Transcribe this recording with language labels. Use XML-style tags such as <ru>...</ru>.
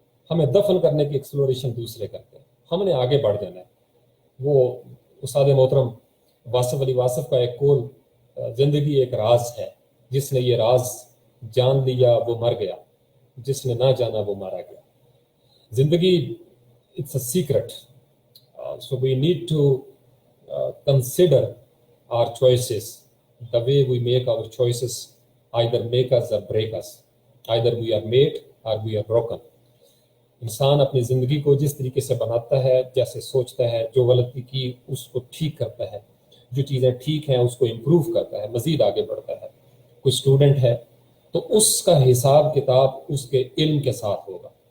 <ur>ہمیں دفن کرنے کی ایکسپلوریشن دوسرے کرتے ہیں، ہم نے آگے بڑھ جانا ہے۔ وہ استاد محترم واصف علی واصف کا ایک قول، زندگی ایک راز ہے، جس نے یہ راز جان لیا وہ مر گیا، جس نے نہ جانا وہ مارا گیا۔ زندگی</ur> <en>it's a secret. So we need to consider our choices. The way we make our choices either make us or break us. Either we are made or we are broken.</en> <ur>انسان اپنی زندگی کو جس طریقے سے بناتا ہے، جیسے سوچتا ہے، جو غلطی کی اس کو ٹھیک کرتا ہے، جو چیزیں ٹھیک ہیں اس کو امپروو کرتا ہے، مزید آگے بڑھتا ہے۔ کوئی اسٹوڈنٹ ہے، تو اس کا حساب کتاب اس کے علم کے ساتھ ہوگا.</ur>